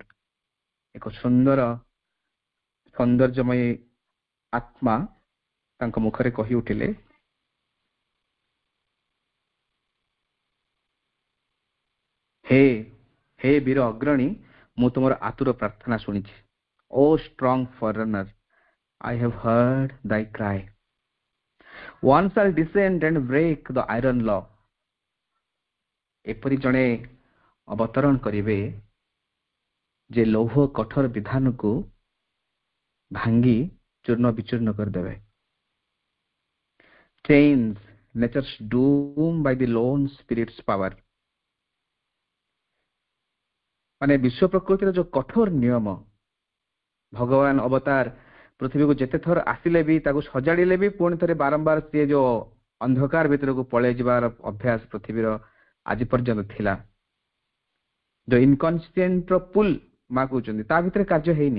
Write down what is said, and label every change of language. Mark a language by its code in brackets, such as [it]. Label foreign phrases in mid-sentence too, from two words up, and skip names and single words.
[or] ଏକ ସୌନ୍ଦର୍ଯ୍ୟମୟ ଆତ୍ମା ତାଙ୍କ ମୁଖରେ କହି ଉଠିଲେ, ହେ ହେ ବୀର ଅଗ୍ରଣୀ, ମୁଁ ତୁମର ଆତୁର ପ୍ରାର୍ଥନା ଶୁଣିଛି। [en] O strong forerunner, I have heard thy cry। One shall descend and break the iron law। [or] ଏପରି ଜଣେ ଅବତରଣ କରିବେ ଯେ ଲୌହ କଠୋର ବିଧାନକୁ ଭାଙ୍ଗି ଚୂର୍ଣ୍ଣ ବିଚୂର୍ଣ୍ଣ କରିଦେବେ। [en] Chains nature's doom by the lone spirit's power। [or] ମାନେ ବିଶ୍ୱ ପ୍ରକୃତିର ଯୋଉ କଠୋର ନିୟମ, ଭଗବାନ ଅବତାର ପୃଥିବୀକୁ ଯେତେ ଥର ଆସିଲେ ବି ତାକୁ ସଜାଡ଼ିଲେ ବି ପୁଣି ଥରେ ବାରମ୍ବାର ସିଏ ଯୋଉ ଅନ୍ଧକାର ଭିତରକୁ ପଳେଇ ଯିବାର ଅଭ୍ୟାସ ପୃଥିବୀର ଆଜି ପର୍ଯ୍ୟନ୍ତ ଥିଲା। ଯୋଉ ଇନକନସିଷ୍ଟେଣ୍ଟ ର ପୁଲ ମା କହୁଛନ୍ତି ତା ଭିତରେ କାର୍ଯ୍ୟ ହେଇନି।